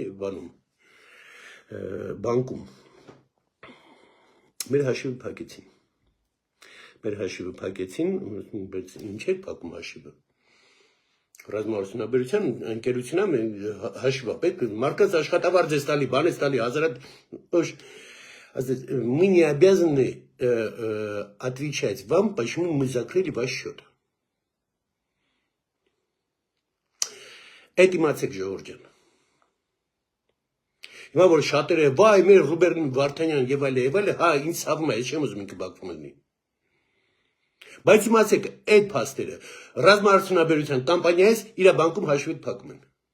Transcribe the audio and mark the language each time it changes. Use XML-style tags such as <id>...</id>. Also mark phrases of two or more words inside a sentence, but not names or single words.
<hy>բանկում, մեր հաշիվը փակեցին, բայց ինչ է փակում հաշիվը, ռազմարդյունաբերության ընկերությունն հաշիվը պետք է, մարդկանց աշխատավարձ ես տալի, բան ես տալի, հազարատ,</hy> <ru>мы не обязаны отвечать вам, почему мы закрыли ваш счет.</ru> <hy>Это իմացեք ժողովուրդ ջան։ Հիմա որ շատերը վայ մեր Ռուբեն Վարդանյան եւ այլն, հա ինձ ցավում է, ես չեմ ուզում ինքը Բաքվում լինի։ Բայց իմացեք, այդ փաստերը ռազմարդյունաբերության կամպանիայից իր բանկում հաշվի փակում են։</hy>